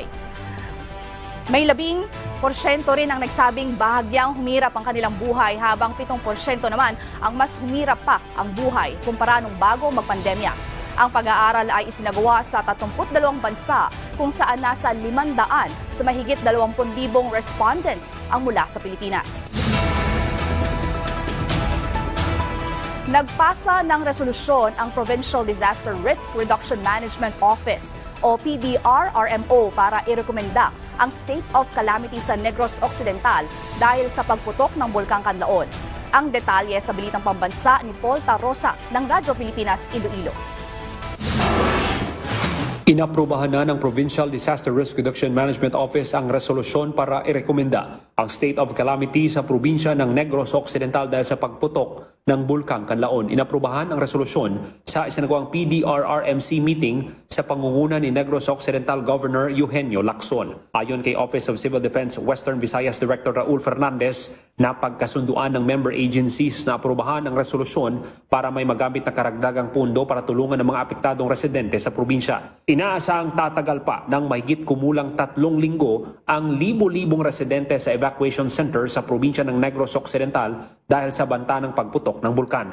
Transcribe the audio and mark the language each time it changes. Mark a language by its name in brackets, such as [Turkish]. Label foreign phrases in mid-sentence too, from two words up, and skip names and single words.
[Filipino] May 10% rin ang nagsabing bahagyang humirap ang kanilang buhay habang 7% naman ang mas humirap pa ang buhay kumpara nung bago magpandemya. Ang pag-aaral ay isinagawa sa 32 bansa kung saan nasa 500 sa mahigit 20,000 respondents ang mula sa Pilipinas. Nagpasa ng resolusyon ang Provincial Disaster Risk Reduction Management Office o PDRRMO para irekomenda ang [English] state of calamity [Filipino] sa Negros Occidental dahil sa pagputok ng Bulkang Kanlaon. Ang detalye sa Balitang Pambansa ni Paul Tarosa ng Radyo Pilipinas, Iloilo. Inaprubahan na ng Provincial Disaster Risk Reduction Management Office ang resolusyon para irekomenda ang [English] state of calamity [Filipino] sa probinsya ng Negros Occidental dahil sa pagputok ng Bulkang Kanlaon. Inaprubahan ang resolusyon sa isinagawang PDRRMC meeting sa pangunguna ni Negros Occidental Governor Eugenio Lacson. Ayon kay Office of Civil Defense Western Visayas Director Raul Fernandez, napagkasunduan ng member agencies na aprubahan ang resolusyon para may magamit na karagdagang pundo para tulungan ang mga apektadong residente sa probinsya. Inaasahang tatagal pa ng mahigit kumulang 3 linggo ang libo-libong residente sa [English] evacuation center [Filipino] sa probinsya ng Negros Occidental dahil sa banta ng pagputok ng bulkan.